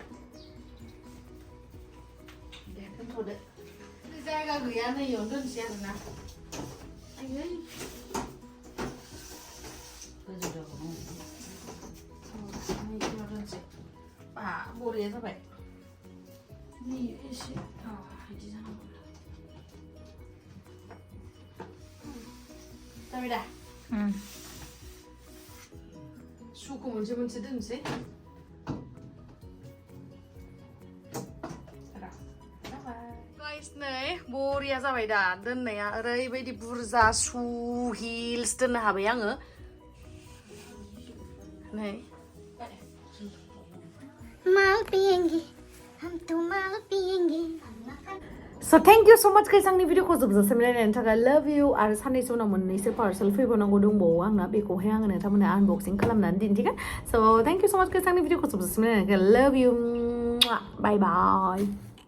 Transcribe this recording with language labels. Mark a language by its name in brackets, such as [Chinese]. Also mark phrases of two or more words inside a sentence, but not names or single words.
[Bodo] दे दोनथ'दो जायगा गैया नै इयाव दोनसै आरोना आयै बरिया जाबाय नि एसे बिदि जानांगौ जाबाय दा सुखौ मोनसे दोनसै गाइस नै बरिया जाबाय दा दोननाया ओरैबायदि बुरजा सु हिल्स दोननो हाबाय आङो नै [Hindi] माल पिएंगे हम तो माल पिएंगे [English] So thank you so much guys [Bodo] आंनि भिडिअखौ जोबजासिम नायनायनि थाखाय [English] love you [Bodo] आरो साननैसो उनाव मोननैसो पार्सेल फैबावनांगौ दंबावो आंना बेखौहाय आङो नोंथांमोननो आनबक्सिं खालामनानै दिन्थिगोन [English] so thank you so much guys [Bodo] आंनि भिडिअखौ जोबजासिम नायनायनि थाखाय [English] love you bye bye